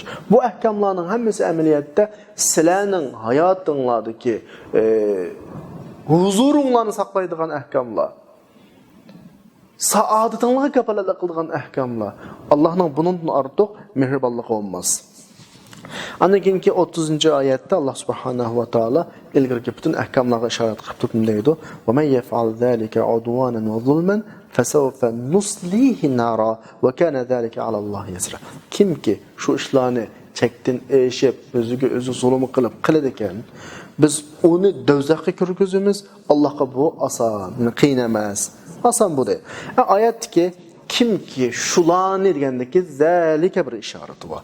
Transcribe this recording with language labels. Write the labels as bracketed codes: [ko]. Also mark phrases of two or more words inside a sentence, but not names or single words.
[uz] Bu ahkomlarning hammasi amaliyotda sizlarning hayotinglardagi huzuringlarni saqlaydigan ahkomlar. Saodatingizga kafolatlik qilgan ahkomlar. Allohning bundan ortiq mehribonligi bo'lmas. Ana keyingi 30-oyatda Alloh [ar] سبحانه وتعالى [uz] ilgirki butun ahkomlarga ishorat qilib turib deydi: [ar] "ومن يفعل ذلك عدوانا وظلما فسوف نصليه نارا وكان ذلك على الله يسيرا." [uz] Kimki shu ishlarni chekdan eshib, o'ziga o'zi zulm qilib qiladi ekan, biz uni do'zaxga kirgizamiz. Allohga bu oson, qiyin emas. Oson bu deydi. Oyatdagi kimki shularni degandagi zalika bir ishorat bor.